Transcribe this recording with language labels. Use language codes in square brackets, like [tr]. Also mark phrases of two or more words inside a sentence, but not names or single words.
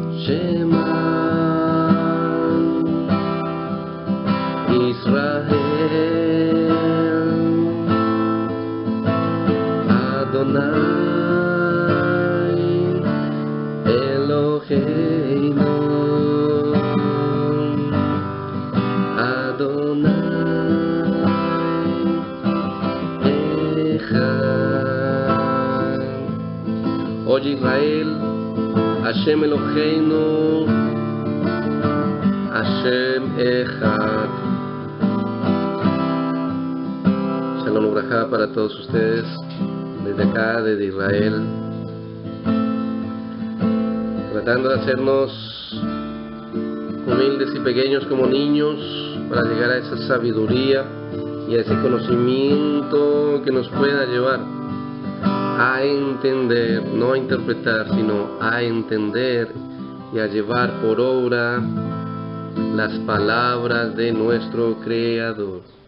[he] שמע ישראל אדני אלהינו אדני אחד. [es] Oye Israel, [he] השם אלהינו, השם אחד. שלום וברכה [es] para todos ustedes, desde acá, desde Israel, tratando de hacernos humildes y pequeños como niños para llegar a esa sabiduría y a ese conocimiento que nos pueda llevar a entender, no a interpretar, sino a entender y a llevar por obra las palabras de nuestro Creador.